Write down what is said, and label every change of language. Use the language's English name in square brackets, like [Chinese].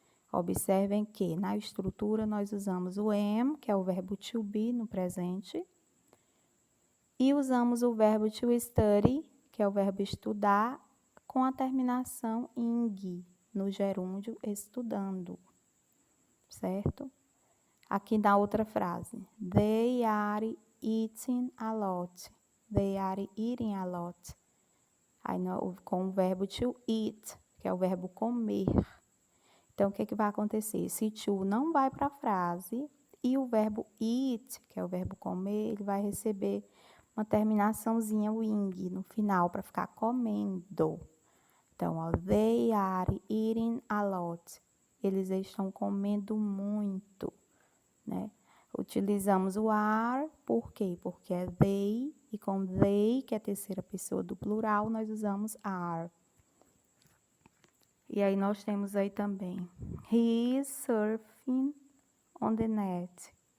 [Portuguese] Observem que na estrutura nós usamos o am, que é o verbo to be no presente, e usamos o verbo to study, que é o verbo estudar, com a terminação ing, no gerúndio estudando, certo? Aqui na outra frase, [English] they are eating a lot. They are eating a lot. [Portuguese] Aí, com o verbo to eat, que é o verbo comer. Então, o que vai acontecer? Esse to não vai para a frase e o verbo eat, que é o verbo comer, ele vai receber uma terminaçãozinha wing no final para ficar comendo. Então, ó, [English] they are eating a lot. [Portuguese] Eles estão comendo muito, né? Utilizamos o are, por quê? Porque é they, e com they, que é a terceira pessoa do plural, nós usamos are. E aí nós temos aí também, [English] he is surfing on the net.